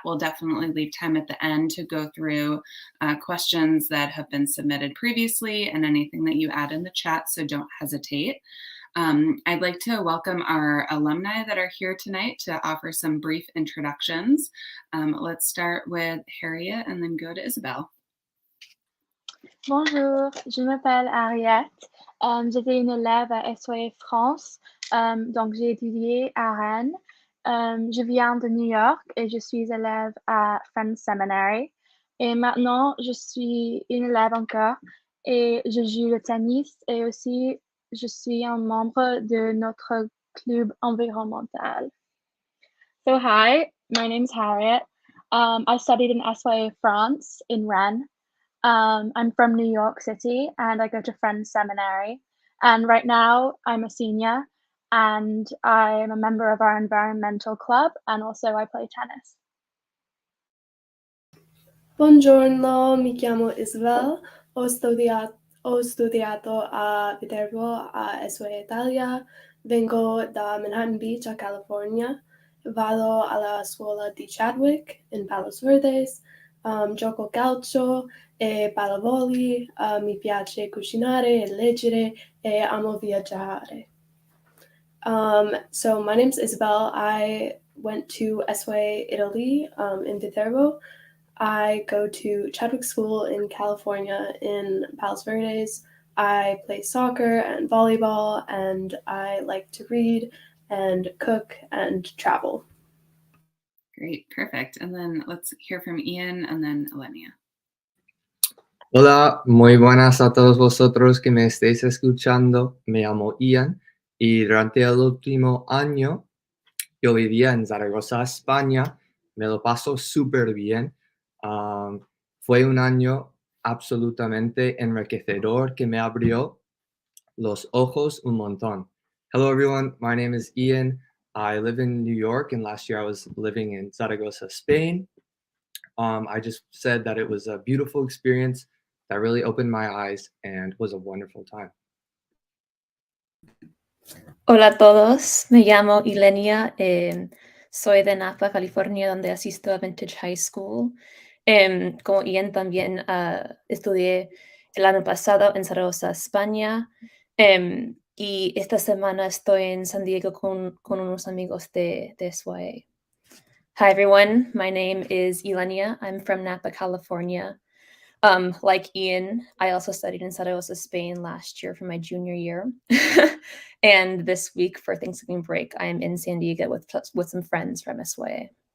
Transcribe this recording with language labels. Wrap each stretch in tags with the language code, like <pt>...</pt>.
<en>We'll definitely leave time at the end to go through questions that have been submitted previously and anything that you add in the chat, so don't hesitate. I'd like to welcome our alumni that are here tonight to offer some brief introductions. Let's start with Harriet and then go to Isabelle.</en> <fr>Bonjour, je m'appelle Harriet. J'étais une élève à SYA France, donc j'ai étudié à Rennes. Je viens de New York et je suis élève à Friends Seminary. Et maintenant, je suis une élève encore et je joue le tennis et aussi je suis un membre de notre club environnemental.</fr> <en>So hi, my name's Harriet. I studied in SYA France in Rennes. I'm from New York City and I go to Friends Seminary. And right now I'm a senior and I'm a member of our environmental club and also I play tennis.</en> <it>Buongiorno, mi chiamo Isabel, ho studiato a Viterbo a SYA Italia, vengo da Manhattan Beach a California, vado alla scuola di Chadwick in Palos Verdes, gioco calcio e pallavoli, mi piace cucinare e leggere e amo viaggiare.</it> <en>So my name's Isabel. I went to SYA Italy in Viterbo. I go to Chadwick School in California in Palos Verdes. I play soccer and volleyball, and I like to read and cook and travel. Great, perfect. And then let's hear from Ian and then Elenia.</en> <es>Hola, muy buenas a todos vosotros que me estéis escuchando. Me llamo Ian y durante el último año yo vivía en Zaragoza, España. Me lo paso súper bien. Fue un año absolutamente enriquecedor que me abrió los ojos un montón.</es> <en>Hello everyone, my name is Ian. I live in New York and last year I was living in Zaragoza, Spain. I just said that it was a beautiful experience that really opened my eyes and was a wonderful time.</en> <es>Hola a todos, me llamo Ilenia, soy de Napa, California, donde asisto a Vintage High School. Como Ian también estudié el año pasado en Zaragoza, España, y esta semana estoy en San Diego con unos amigos de SYA.</es> <en>Hi everyone, my name is Ilenia. I'm from Napa, California. Like Ian, I also studied in Zaragoza, Spain last year for my junior year. And this week for Thanksgiving break, I'm in San Diego with some friends from SYA.</en>